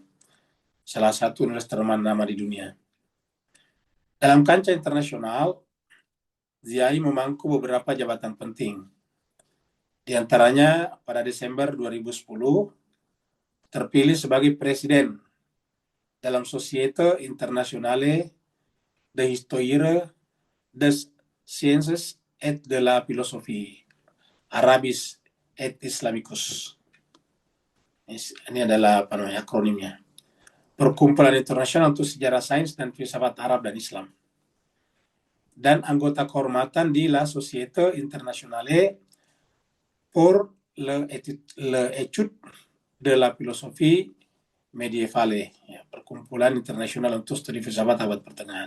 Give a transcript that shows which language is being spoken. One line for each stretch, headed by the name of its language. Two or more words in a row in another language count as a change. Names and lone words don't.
Indonesian: Salah satu universitas ternama di dunia. Dalam kancah internasional, Ziai memangku beberapa jabatan penting. Di antaranya pada Desember 2010 terpilih sebagai presiden dalam Société Internationale de Histoire des Sciences et de la Philosophie Arabis et Islamicus. Ini adalah akronimnya. Perkumpulan Internasional untuk Sejarah Sains dan Filsafat Arab dan Islam. Dan anggota kehormatan di La Société Internationale pour l'étude de la Philosophie Medievale, ya, Perkumpulan Internasional untuk Studi Filsafat Abad Pertengahan.